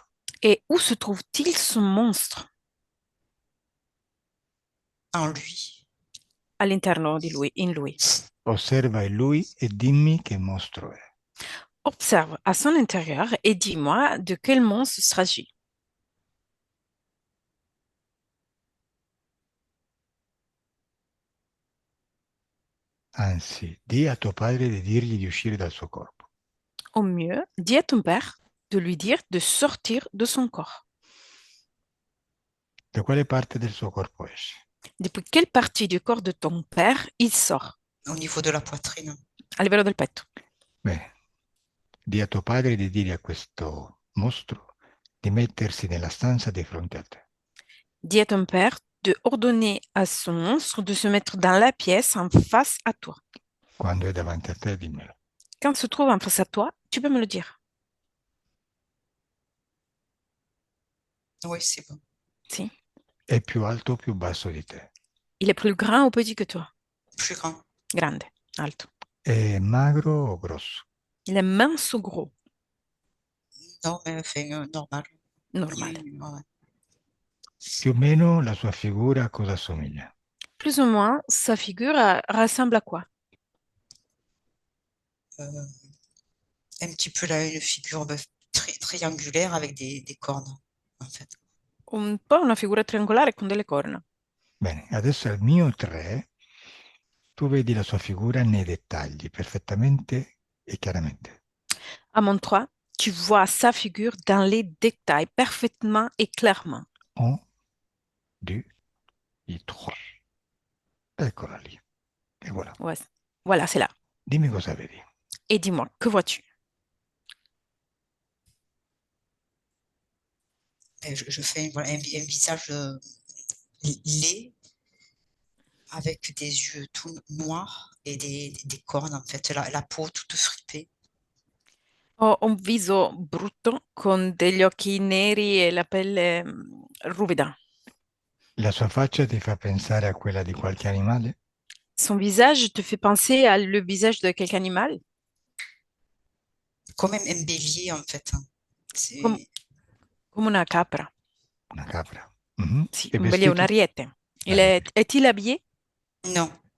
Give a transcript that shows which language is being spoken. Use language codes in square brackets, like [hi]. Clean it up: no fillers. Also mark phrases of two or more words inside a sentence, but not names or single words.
[fr] Et où se trouve-t-il ce monstre? En lui. [it] All'interno di lui, in lui. Osserva in lui e dimmi che mostro è. [fr] Observe à son intérieur et dis-moi de quel monstre il s'agit. [it] Anzi, di a tuo padre di dirgli di uscire dal suo corpo. [fr] Au mieux, dis à ton père de lui dire de sortir de son corps. [it] Da quale parte del suo corpo esce? [fr] Depuis quelle partie du corps de ton père il sort? Au niveau de la poitrine. [it] A livello del petto. Bene, di a tuo padre di dire a questo mostro di mettersi nella stanza di fronte a te. [fr] Dis à ton père de ordonner à ce monstre de se mettre dans la pièce en face à toi. [it] Quando è davanti a te, dimmelo. [fr] Quand il se trouve en face à toi, tu peux me le dire. Oui, c'est bon. [it] Si. È più alto o più basso di te? [fr] Il est plus grand ou petit que toi? Plus grand. [it] Grande, alto. È magro o grosso? [fr] Il est mince ou gros? Non, mais enfin, normal. Normal. Ouais. [it] Più o meno la sua figura a cosa assomiglia? [fr] Plus ou moins, sa figure ressemble à quoi? Euh, un petit peu là, une figure triangulaire avec des cornes, en fait. [it] Un po' una figura triangolare con delle corna. Bene, adesso al mio 3 Tu vedi la sua figura nei dettagli, perfettamente e chiaramente. [fr] À mon 3, tu vois sa figure dans les détails parfaitement et clairement. [it] Un, due, e trois. Eccola lì. E voilà. [fr] Ouais, voilà, c'est là. [it] Dimmi cosa vedi. [fr] Et dis-moi, que vois-tu? Et je fais voilà, un visage laid avec des yeux tout noirs et des cornes, en fait, la peau toute fripée. [it] Ho un viso brutto con degli occhi neri e la pelle ruvida. La sua faccia ti fa pensare a quella di qualche animale? [fr] Son visage te fait penser à le visage de quel animal? Comme un bélier, en fait, hein. Comme, C'est... [it] comme una capra. Una capra. Mhm. Sì, E [fr] un bélier, un [it] vestito? ariete. Ariete. [fr] Est-il habillé? Non.